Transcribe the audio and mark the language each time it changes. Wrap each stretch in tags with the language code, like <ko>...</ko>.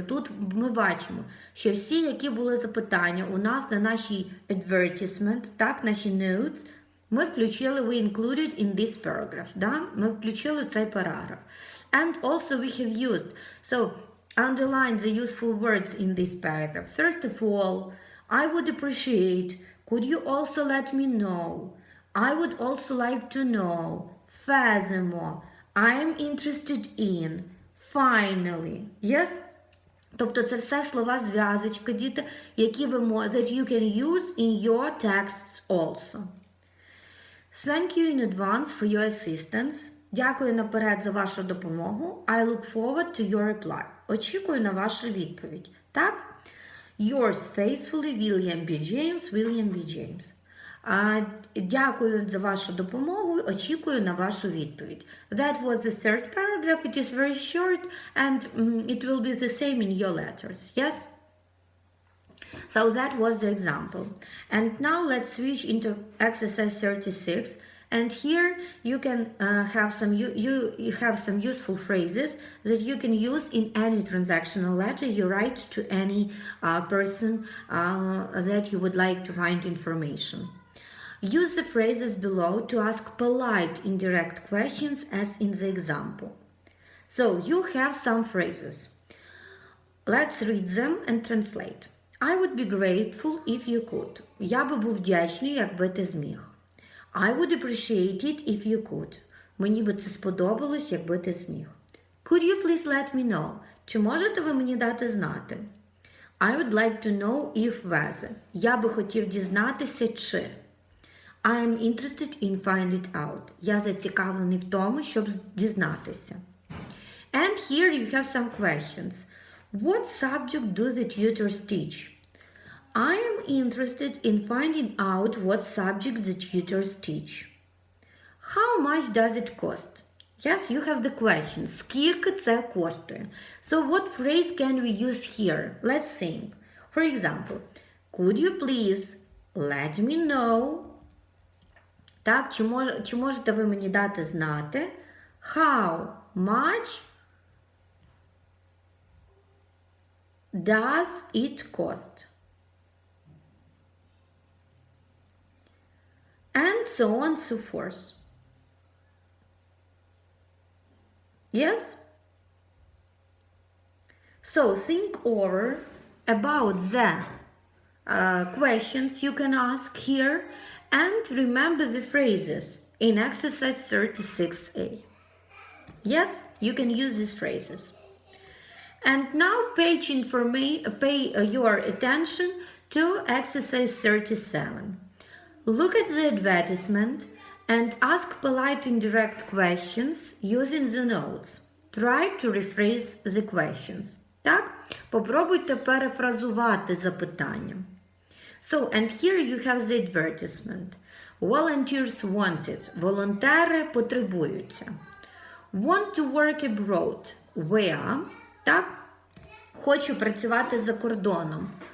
<uk>Тут ми бачимо, що всі, які були запитання у нас на нашій advertisement, так, наші notes, ми включили,</uk> <en>we included in this paragraph,</en> <uk>да? Ми включили цей параграф.</uk> <en>And also we have used, so underline the useful words in this paragraph. First of all, I would appreciate, could you also let me know? I would also like to know. Furthermore, I am interested in. Finally. Yes?</en> <uk>Тобто це все слова-зв'язочки, діти, які ви можете,</uk> <en>that you can use in your texts also. Thank you in advance for your assistance.</en> <uk>Дякую наперед за вашу допомогу.</uk> <en>I look forward to your reply.</en> <uk>Очікую на вашу відповідь.</uk> <en>Так? Yours faithfully, William B. James, William B. James.</en> <uk>Дякую за вашу допомогу. Очікую на вашу відповідь.</uk> <en>That was the third paragraph. It is very short and it will be the same in your letters. Yes? So that was the example. And now let's switch into exercise 36. And here you can have some useful phrases that you can use in any transactional letter you write to any person that you would like to find information. Use the phrases below to ask polite indirect questions as in the example. So you have some phrases. Let's read them and translate. I would be grateful if you could.</en> <uk>Я би був вдячний, якби ти зміг.</uk> <en>I would appreciate it if you could.</en> <uk>Мені би це сподобалось, якби ти зміг.</uk> <en>Could you please let me know?</en> <uk>Чи можете ви мені дати знати?</uk> <en>I would like to know if whether.</en> <uk>Я би хотів дізнатися, чи.</uk> <en>I am interested in find it out.</en> <uk>Я зацікавлений в тому, щоб дізнатися.</uk> <en>And here you have some questions. What subject do the tutors teach? I am interested in finding out what subject the tutors teach. How much does it cost? Yes, you have the question.</en> <uk>Скільки це коштує?</uk> <en>So what phrase can we use here? Let's think. For example, could you please let me know?</en> <uk>Так, чи можете ви мені дати знати?</uk> <en>How much does it cost? And so on and so forth. Yes? So think over about the questions you can ask here and remember the phrases in exercise 36a. Yes, you can use these phrases. And now pay your attention to exercise 37. Look at the advertisement and ask polite indirect questions using the notes. Try to rephrase the questions.</en> <uk>Так? Попробуйте перефразувати запитання.</uk> <en>So, and here you have the advertisement. Volunteers wanted.</en> <uk>Волонтери потребуються.</uk> <en>Want to work abroad. Where?</en> <uk>Так? Хочу працювати за кордоном.</uk>